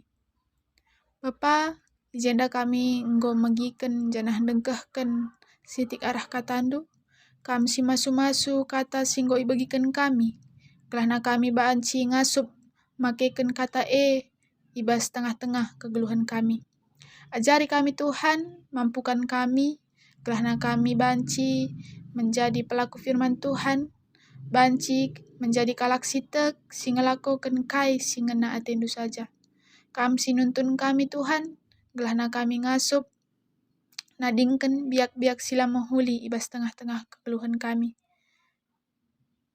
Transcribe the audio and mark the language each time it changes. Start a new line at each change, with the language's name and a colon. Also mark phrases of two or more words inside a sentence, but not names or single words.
Batak Karo: Bapa, jenda kami enggo magiken janah dengkehken sitik arah katandu, kam si masu-masu kata singgo ibagikan kami, kelahna kami baanci ngasup makeken kata ibas tengah-tengah kegeluhan kami.
Indonesian: Ajari kami Tuhan, mampukan kami,
Batak Karo: kelahna kami banci
Indonesian: menjadi pelaku firman Tuhan,
Batak Karo: banci menjadi kalak sitek, singelakokan kai singena atendu saja. Kam sinuntun kami Tuhan, gelahna kami ngasup, nadingken biak-biak sila menghuli ibas tengah-tengah kegeluhan kami.